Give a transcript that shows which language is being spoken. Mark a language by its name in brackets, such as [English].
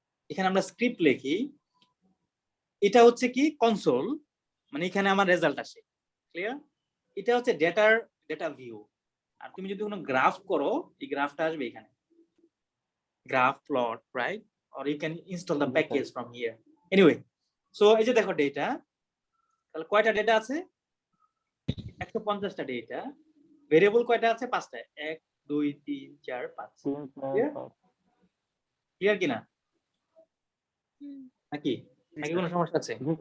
[Bangla] এখানে আমরা স্ক্রিপ্ট লিখি, এটা হচ্ছে কি কনসোল, মানে এখানে আমার রেজাল্ট আসে, ক্লিয়ার? এটা হচ্ছে ডেটা ভিউ। আর তুমি যদি কোনো গ্রাফ করো, এই গ্রাফটা আসবে এখানে, graph plot, right? [English] or you can install the package from here. [Bangla] Anyway, so এই যে দেখো ডেটা, তাহলে কয়টা ডেটা আছে? 150টা ডেটা। ভেরিয়েবল কয়টা আছে? 5টা। 1 2 3 4 5। ক্লিয়ার কিনা? নাকি কোনো সমস্যা আছে?